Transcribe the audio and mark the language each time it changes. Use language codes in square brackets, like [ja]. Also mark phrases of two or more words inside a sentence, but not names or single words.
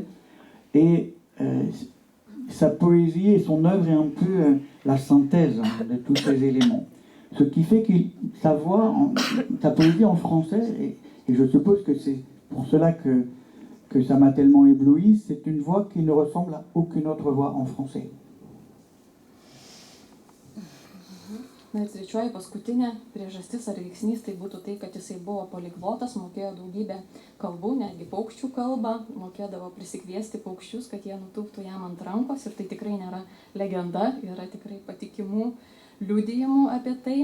[fr] Et sa poésie et son œuvre est un peu la synthèse de tous ces éléments. Ce qui fait que sa poésie en français, et je suppose que c'est pour cela que ça m'a tellement ébloui, c'est une voix qui ne ressemble à aucune autre voix en français. [lt] Na ir trečioji paskutinė priežastis ar veiksnys tai būtų tai, kad jisai buvo poliglotas, mokėjo daugybę kalbų, netgi paukščių kalbą, mokėdavo prisikviesti paukščius, kad jie nutūptų jam ant rankos. Ir tai tikrai nėra legenda, yra tikrai patikimų liudijimų apie tai.